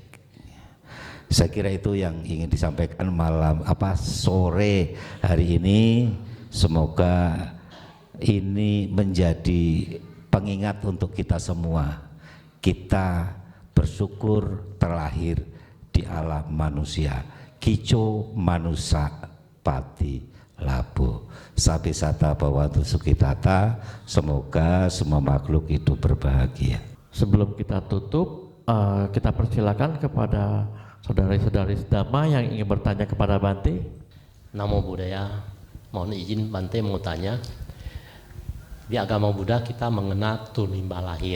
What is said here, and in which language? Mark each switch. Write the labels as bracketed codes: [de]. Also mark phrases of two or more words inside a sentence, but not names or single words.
[id] Saya kira itu yang ingin disampaikan sore hari ini. Semoga ini menjadi pengingat untuk kita semua. Kita bersyukur terlahir di alam manusia. [pi] Kico manusa pati labo. Sabi sata bawantu sukitata. [id] Semoga semua makhluk hidup berbahagia. Sebelum kita tutup, kita persilakan kepada saudari-saudari Dhamma yang ingin bertanya kepada Bante. [pi] Namo Buddhaya. [id] Mohon izin Bante mau tanya. Di agama Buddha kita mengenal tulimba lahir.